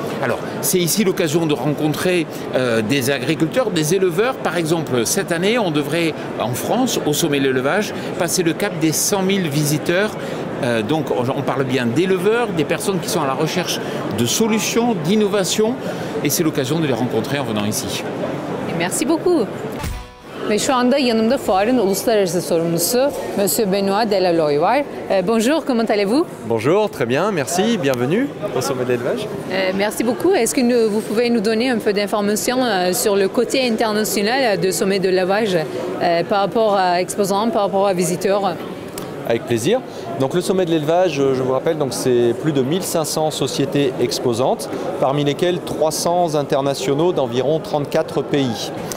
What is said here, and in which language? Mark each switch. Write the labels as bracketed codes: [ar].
[fr] Alors, c'est ici l'occasion de rencontrer des agriculteurs, des éleveurs. Par exemple, cette année, on devrait, en France, au sommet de l'élevage, passer le cap des 100 000 visiteurs. Donc, on parle bien d'éleveurs, des personnes qui sont à la recherche de solutions, d'innovations. Et c'est l'occasion de les rencontrer en venant ici. Merci beaucoup. [tr] Ve şu anda yanımda fuarın uluslararası sorumlusu Monsieur Benoît Delaloy var. [fr] Bonjour, comment allez-vous? Bonjour, très bien, merci, bienvenue au sommet de l'élevage. Merci beaucoup. Est-ce que vous pouvez nous donner un peu d'informations sur le côté international du sommet de l'élevage par rapport à exposants, par rapport à visiteurs? Avec plaisir. Donc le sommet de l'élevage, je vous rappelle, c'est plus de 1500 sociétés exposantes, parmi lesquelles 300 internationaux d'environ 34 pays.